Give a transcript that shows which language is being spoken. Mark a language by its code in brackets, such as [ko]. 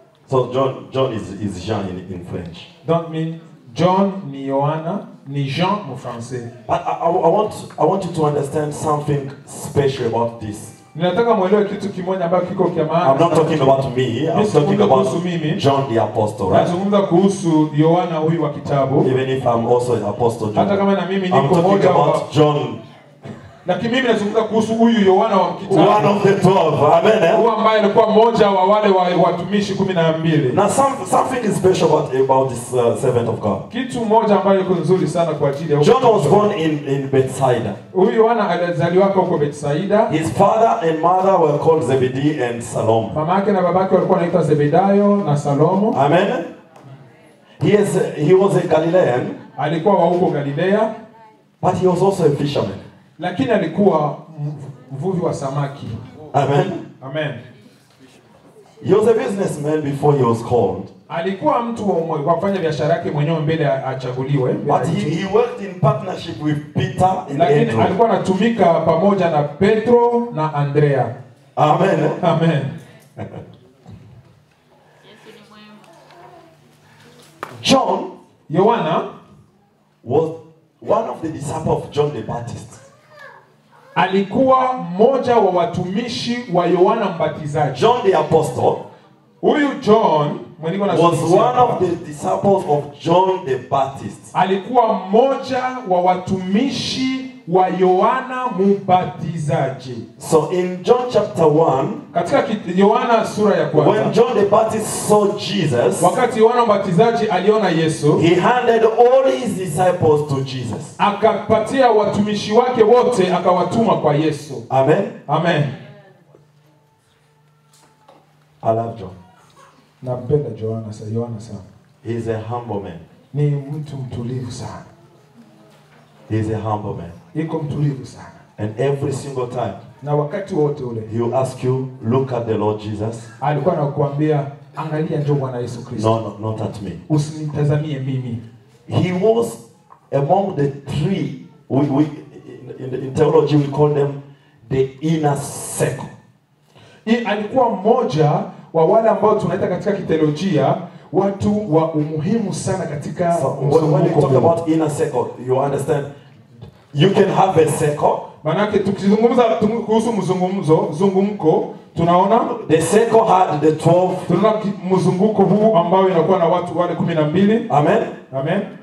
[en] So John is Jean in French. Don't mean John [sw] ni Yohana, ni Jean mu français. [en] But I want you to understand something special about this [sw] Ninataka muelewe kitu kimoja ambacho kiko kwa maana. [en] I'm not talking about me. I'm talking about John the apostle, right? [sw] Nazungumza kuhusu Yohana huyu wa kitabu. [en] Even if I'm also an apostle John. [sw] Hata kama na mimi [en] I'm [sw] niko [en] talking [sw] mmoja wa [en] about John. [sw] Lakini mimi nazungumza kuhusu huyu Yohana wa kitabu. [en] One of the 12. Amen. [sw] Huyu ambaye alikuwa mmoja wa wale watumishi 12. [en] Now something is special about this servant of God. [sw] Kitu moja ambayo iko nzuri sana kwa ajili ya [en] John was born in Bethsaida. [sw] Huyu Yohana alizaliwa huko Bethsaida. [en] His father and mother were called Zebedee and Salome. [sw] Mama yake na babake walikuwa wanaitwa Zebedayo na Salomo. [en] Amen. He was a Galilean. [sw] Alikuwa wa huko Galilea. [en] But he was also a fisherman. [sw] Lakini alikuwa mvuvi wa samaki. [en] Amen. Amen. He was a businessman before he was called. [sw] Alikuwa mtu wa kufanya biashara yake mwenyewe mbele achaguliwe. [en] But he worked in partnership with Peter and Andrew. [sw] Lakini alikuwa anatumika pamoja na Petro na Andrea. [en] Amen. Amen. John [sw] Yohana [en] was one of the disciples of John the Baptist. [sw] Alikuwa mmoja wa watumishi wa Yohana Mbatizaji. [en] John the apostle [sw] Huyu John [en] was one of the disciples of John the Baptist. [sw] Alikuwa mmoja wa watumishi wa Yohana Mbatizaji. [en] So in John chapter 1, [sw] katika Yohana sura ya kwanza, [en] when John the Baptist saw Jesus, [sw] wakati Yohana Mbatizaji aliona Yesu, [en] he handed all his disciples to Jesus. [sw] Akapatia watumishi wake wote akawatuma kwa Yesu. [en] Amen. Amen. I love John. [sw] Nampenda Yohana sana. [en] He is a humble man. [sw] Ni mtu mtulivu sana. [en] He is a humble man. [sw] Iko mtulivu sana. [en] And every single time, [sw] na wakati wote ule, [en] he will ask you, look at the Lord Jesus. [sw] Alikuwa anakuambia, angalia njoo Bwana Yesu Kristo. [en] No, not at me. [sw] Usinitazamie mimi. [en] He was among the three, in theology we call them the inner circle. [sw] Alikuwa mmoja wa wale ambao tunaita katika kiteolojia watu wa umuhimu sana katika [en] when you talk about inner circle, you understand you can have a circle. [sw] Manake tukizungumza kuhusu mzungumko tunaona [en] the circle had the 12. [sw] Tunaona mzunguko huu ambao inakuwa na watu wale 12. [en] Amen. Amen.